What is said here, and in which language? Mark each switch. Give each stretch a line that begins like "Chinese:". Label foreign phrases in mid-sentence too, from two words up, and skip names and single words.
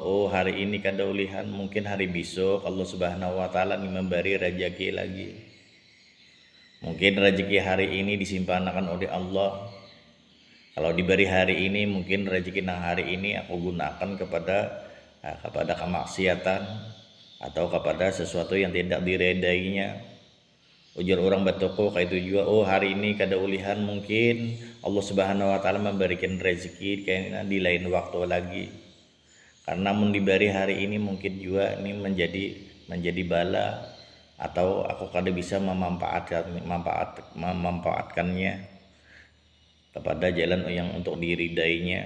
Indonesian: Oh, hari ini
Banjar: kada ulihan,
Indonesian: mungkin hari besok Allah
Arabic: Subhanahu wa taala
Indonesian: memberi rezeki lagi. Mungkin rezeki hari ini disimpanakan oleh Allah. Kalau diberi hari ini, mungkin rezeki nang hari ini aku gunakan kepada kemaksiatan atau kepada sesuatu yang tidak diredainya.
Banjar: Ujar orang batoko
Indonesian: kayak itu juga. Oh, hari ini
Banjar: kada ulihan,
Indonesian: mungkin Allah
Arabic: Subhanahu wa taala
Indonesian: memberikan rezeki kayaknya di lain waktu lagi. Karena mun diberi hari ini mungkin juga ini menjadi bala, atau aku kada bisa memanfaatkannya kepada jalan yang untuk diridainya.